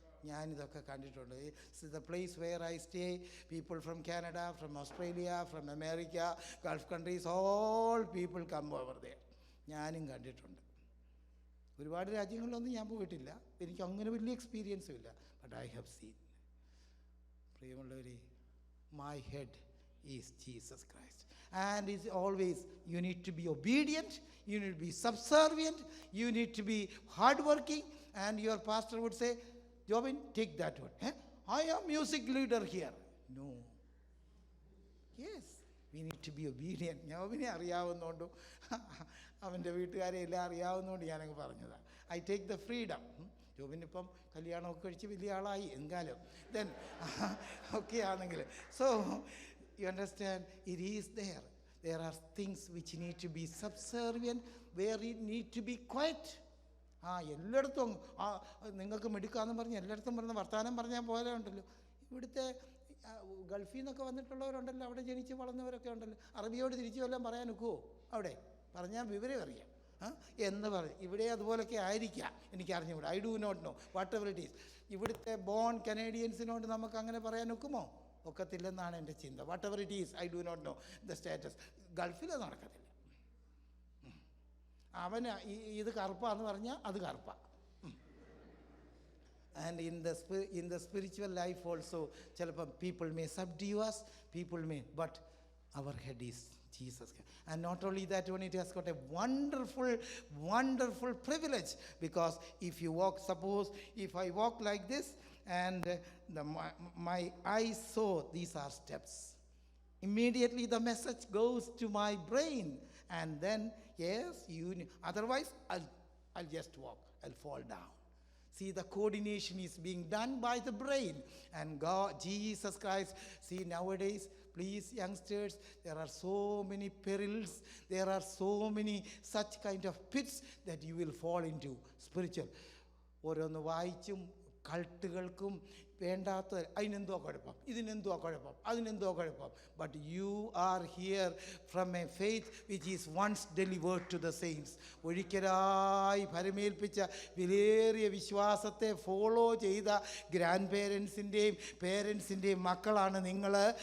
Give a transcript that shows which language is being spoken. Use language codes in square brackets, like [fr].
[ml] ഞാനിതൊക്കെ കണ്ടിട്ടുണ്ട്. [en] The place where I stay, people from Canada, from Australia, from America, gulf countries, all people come over there. [ml] ഞാനും കണ്ടിട്ടുണ്ട്. ഒരുപാട് രാജ്യങ്ങളിലൊന്നും ഞാൻ പോയിട്ടില്ല, എനിക്ക് അങ്ങനെ വലിയ എക്സ്പീരിയൻസും ഇല്ല. [en] But I have seen. [ml] പ്രിയമുള്ളവരെ, [en] My head is Jesus Christ. And it's always, you need to be obedient, you need to be subservient, you need to be hardworking. And your pastor would say, Jobin, take that one. I am music leader here. No. Yes, we need to be obedient. [ml] ജോബിനെ അറിയാവുന്നതുകൊണ്ടും അവൻ്റെ വീട്ടുകാരെ എല്ലാം അറിയാവുന്നതുകൊണ്ട് ഞാനങ്ങ് പറഞ്ഞതാണ്. [en] I take the freedom. [ml] ജോബിനിപ്പം കല്യാണമൊക്കെ കഴിച്ച് വലിയ ആളായി എങ്കാലം then ഒക്കെ ആണെങ്കിൽ. [en] So you understand, it is there. There are things which need to be subservient, where it need to be quiet. [ml] എല്ലായിടത്തും നിങ്ങൾക്ക് മിടുക്കാന്ന് പറഞ്ഞ് എല്ലായിടത്തും പറഞ്ഞ വർത്തമാനം പറഞ്ഞാൽ പോലെ ഉണ്ടല്ലോ. ഇവിടുത്തെ ഗൾഫിൽ നിന്നൊക്കെ വന്നിട്ടുള്ളവരുണ്ടല്ലോ, അവിടെ ജനിച്ച് വളർന്നവരൊക്കെ ഉണ്ടല്ലോ. അറബിയോട് തിരിച്ചു വല്ലതും പറയാൻ ഒക്കുമോ? അവിടെ പറഞ്ഞാൽ വിവരം അറിയാം എന്ന് പറയും. ഇവിടെ അതുപോലൊക്കെ ആയിരിക്കാം, എനിക്ക് അറിഞ്ഞുകൂടാ. [en] I do not know whatever it is. [ml] ഇവിടുത്തെ ബോൺ കനേഡിയൻസിനോട് നമുക്ക് അങ്ങനെ പറയാൻ ഒക്കുമോ? ഒക്കത്തില്ലെന്നാണ് എൻ്റെ ചിന്ത. [en] Whatever it is, I do not know the status. [ml] ഗൾഫിൽ അത് നടക്കത്തില്ല. അവന് ഇത് കറുപ്പാന്ന് പറഞ്ഞാൽ അത് കറുപ്പ. [en] and in the spiritual life also [ml] ചിലപ്പം [en] People may subdue us, people may, but our head is Jesus. And not only that one, it has got a wonderful, wonderful privilege, because if you walk, suppose if I walk like this and my eyes saw these are steps, immediately the message goes to my brain, and then yes, otherwise I'll just walk, I'll fall down. See, the coordination is being done by the brain. And God, Jesus Christ, see, nowadays, please youngsters, there are so many perils, there are so many such kind of pits that you will fall into spiritual. [ml] ഓരോന്ന് വായിച്ചും കൾട്ടുകൾക്കും വേണ്ടാത്ത അതിനെന്തോ കുഴപ്പം, ഇതിനെന്തോ കുഴപ്പം, അതിനെന്തോ കുഴപ്പം. [en] But you are here from a faith which is once delivered to the saints. [ml] ഒരിക്കലായി ഫലമേൽപ്പിച്ച വിലയേറിയ വിശ്വാസത്തെ follow ചെയ്ത grand പേരൻസിൻ്റെയും മക്കളാണ് നിങ്ങൾ.